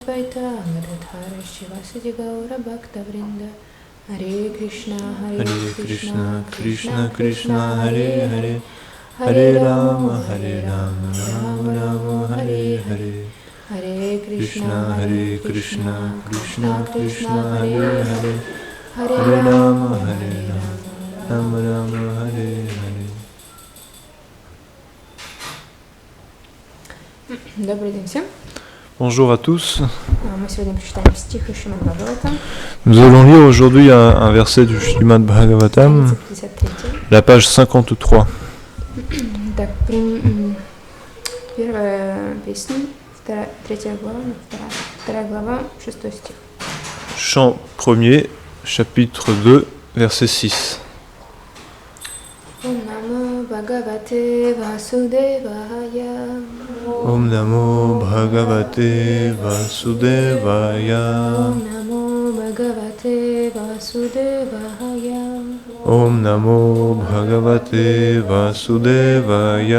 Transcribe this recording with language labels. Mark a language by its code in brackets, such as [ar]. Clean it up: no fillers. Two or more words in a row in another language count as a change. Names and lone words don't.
[sa] Advaita Gadadhara Shivasati Gaura Bhakta Vrinda Hare Krishna Krishna Krishna Hare Hare Hare Rama Rama Rama Hare Hare Hare Krishna Krishna Krishna Hare Hare Hare Rama Rama Rama Hare Hare. [ru] Добрый день всем. [fr] Bonjour à tous. [ru] Мы сегодня прочитаем стих из Шримад Бхагаватам. [fr] Nous allons lire aujourd'hui un verset du Shrimad Bhagavatam, 53. la page 53. [ru] Так, первая песня, третья глава, вторая глава, 6 стих. [fr] Chant premier, chapitre 2, verset 6. [sa] ॐ नमो भगवते वासुदेवाय. ॐ नमो भगवते वासुदेवाय. ॐ नमो भगवते वासुदेवाय. ॐ नमो भगवते वासुदेवाय.